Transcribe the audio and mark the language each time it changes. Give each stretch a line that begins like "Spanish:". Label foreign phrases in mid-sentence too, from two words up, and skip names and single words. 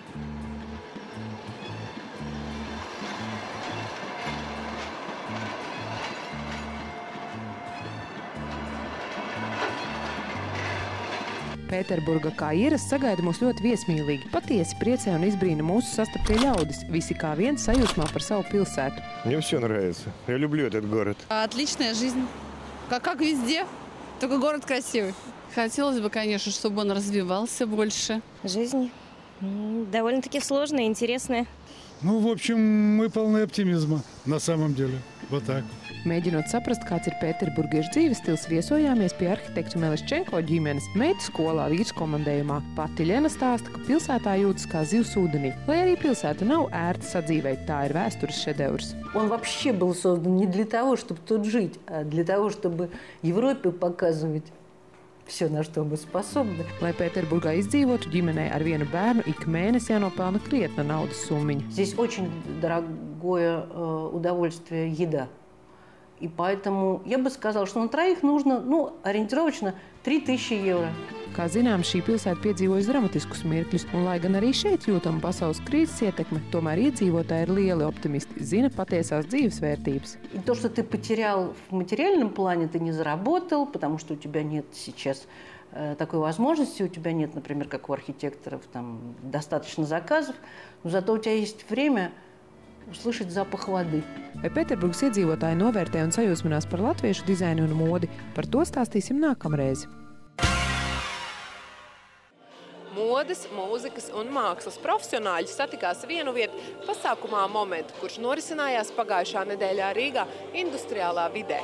Latvian: Pēterburga, kā ierasts, sagaida mūs ļoti viesmīlīgi. Patiesi priecē un izbrīna mūsu sastaptie ļaudis. Visi kā viens sajūsmā par savu pilsētu.
Russian: Мне все нравится. Я люблю этот город. Отличная жизнь. Как везде, только город красивый. Хотелось бы, конечно, чтобы он развивался больше. Жизнь довольно-таки сложная, интересная. Ну, в общем, мы полны оптимизма на самом деле. Вот так.
Latvian: Mēģinot saprast, kāds ir pēterburgiešu dzīves stils, viesojāmies pie arhitektu Meleščenko ģimenes meitu skolā vīrskomandējumā. Pati Ļena stāsta, ka pilsētā jūtas kā zivs ūdenī. Lai arī pilsēta nav ērta sadzīvēt, tā ir vēstures šedevrs.
Russian: Он вообще был создан не для того, чтобы тут жить, а для того, чтобы Европе показывать все, на что мы способны.
Latvian: Lai Pēterburgā izdzīvotu, ģimenei ar vienu bērnu ik mēnesi jānopelna krietna naudas summiņa.
Russian: Здесь очень дорогое удовольствие еда. И поэтому я бы сказала, что на троих нужно, ориентировочно 3000 евро.
Latvian: Kā zināms, šī pilsēta piedzīvojas dramatiskus mirkļus, un lai gan arī šeit jūtama pasaules krīzes ietekme, tomēr iedzīvotāji ir lieli optimisti, zina patiesās dzīves vērtības.
Russian: И то, что ты потерял в материальном плане, ты не заработал, потому что у тебя нет сейчас такой возможности, у тебя нет, например, как у архитекторов, там достаточно заказов, но зато у тебя есть время услышать запах воды.
Latvian: Vai Pēterburgas iedzīvotāji novērtē un sajūsminās par latviešu dizainu un modi? Par to stāstīsim nākamreiz. Modes, mūzikas un mākslas profesionāļi satikās vienu vietu pasākumā Momentu, kurš norisinājās pagājušā nedēļā Rīgā industriālā vidē.